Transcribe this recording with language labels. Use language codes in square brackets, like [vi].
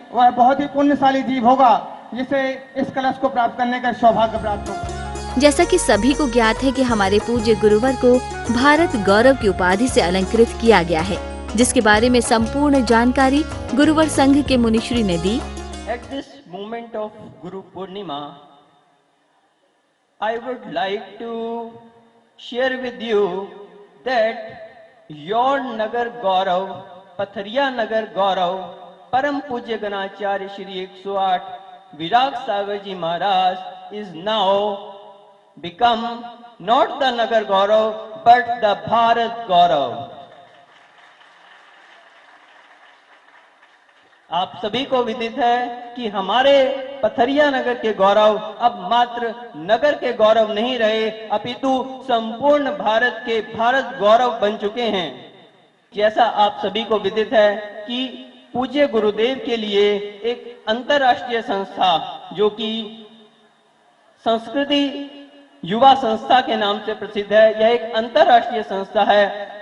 [hi] वह बहुत ही पुण्यशाली जीव होगा जिसे इस कलश को प्राप्त करने का सौभाग्य प्राप्त होगा। जैसा कि सभी को ज्ञात है कि हमारे पूज्य गुरुवर को भारत गौरव की उपाधि से अलंकृत किया गया है, जिसके बारे में संपूर्ण जानकारी गुरुवर संघ के मुनिश्री ने दी। [en] At this moment of Guru Purnima, I would like to share with you that your Nagar Gaurav, Pathariya Nagar Gaurav, Param Pujya Ganacharya Shri 108 Virag Sagar Ji Maharaj is now become not the Nagar Gaurav but the Bharat Gaurav. [hi] आप सभी को विदित है कि हमारे पथरिया नगर के गौरव अब मात्र नगर के गौरव नहीं रहे, अपितु संपूर्ण भारत के भारत गौरव बन चुके हैं। जैसा आप सभी को विदित है कि पूज्य गुरुदेव के लिए एक अंतर्राष्ट्रीय संस्था जो कि संस्कृति युवा संस्था के नाम से प्रसिद्ध है, यह एक अंतर्राष्ट्रीय संस्था है।